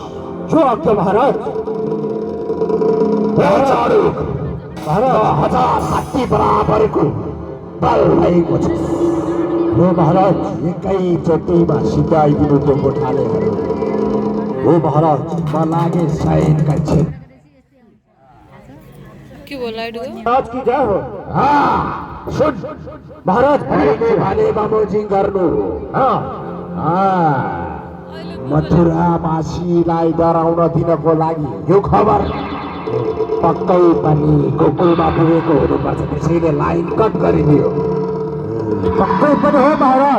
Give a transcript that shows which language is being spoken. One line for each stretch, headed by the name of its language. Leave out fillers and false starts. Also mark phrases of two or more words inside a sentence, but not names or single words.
Nepali: जो आज्ञा महाराज। हजार हात्ती बराबरको बल भएको छ। हो महाराज, एकैचोटिमा सिकाइदिनु त्यो गोठालेहरू। हो महाराज, म लागे शयन कक्षे।
Hindi: के बोला आज की जय हो। हाँ सुन महाराज,
Nepali: भने बमोजिङ गर्नु। मथुरावासीलाई डराउन दिनको लागि यो खबर पक्कै पनि गोकुलमा पुगेको हुनुपर्छ, त्यसैले लाइन कट गरिदियो। पक्कै पनि हो महाराज।